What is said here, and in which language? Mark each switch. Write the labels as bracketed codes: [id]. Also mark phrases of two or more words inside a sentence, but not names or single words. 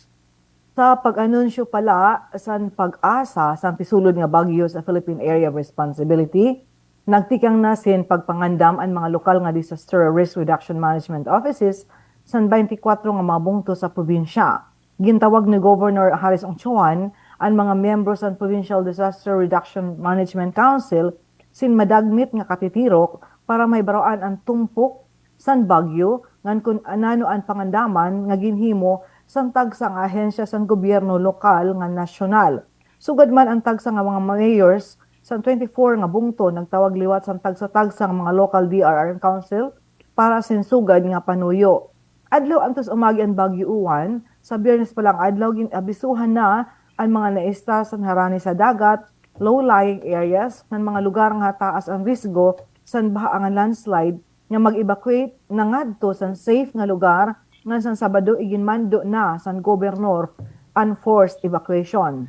[war] Sa pag-anunsyo pala san pag-asa sa pisulod nga bagyo sa [en] Philippine Area of Responsibility, [war] nagtikang nasin pagpangandam ang mga lokal nga [en] disaster risk reduction management offices [war] san 24 nga mga bungto sa probinsya. Gintawag ni Governor Harris Ongchuan ang mga miyembro sa Provincial Disaster Reduction Management Council sin madagmit nga katitirok para may baraan ang tumpok san bagyo ngan kun anano ang pangandaman nga ginhimo san tagsa nga ahensya san gobyerno lokal nga nasyonal. Sugad man ang tagsa nga mga mayors san 24 nga bungto nagtawag liwat san tagsa-tagsa nga mga [en] local DRR council [war] para sinsugad nga panuyo. Adlaw antos umagi ang Bagyo Uwan, sa Biyernes pa lang adlaw ginabisuhan na ang mga naista sa harani sa dagat, [en] low-lying areas, [war] ng mga lugar nga taas ang risgo san baha ang landslide nga mag-evacuate na ngadto san safe nga lugar nga san Sabado iginmando na san gobernador [en] unforced evacuation.